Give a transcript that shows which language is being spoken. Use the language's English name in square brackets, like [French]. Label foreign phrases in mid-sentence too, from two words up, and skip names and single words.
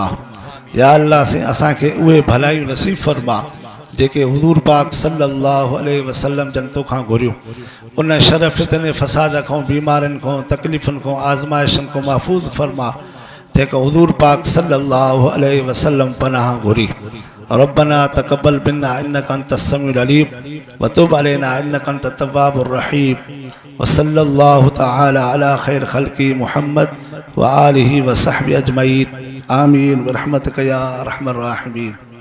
[Sindhi] या अल्लाह साईं असांखे उहे भलायूं नसीब फ़रमा जेके हुज़ूर पाक [Arabic] صلى الله عليه وسلم [Sindhi] जन तोखां घुरियूं। उन शर फितने फ़साद खां बीमारियुनि खां तकलीफ़ुनि खां आज़माइशुनि खां महफ़ूज़ फ़रमा जेका हुज़ूर पाक [Arabic] صلى الله عليه وسلم [Sindhi] पनाह घुरी। [Arabic] ربنا تقبل منا إنك أنت السميع العليم و تب علينا إنك أنت التواب الرحيم و صلى الله تعالى على خير خلقه محمد و آله و صحبه أجمعين آمين برحمتك يا أرحم الراحمين.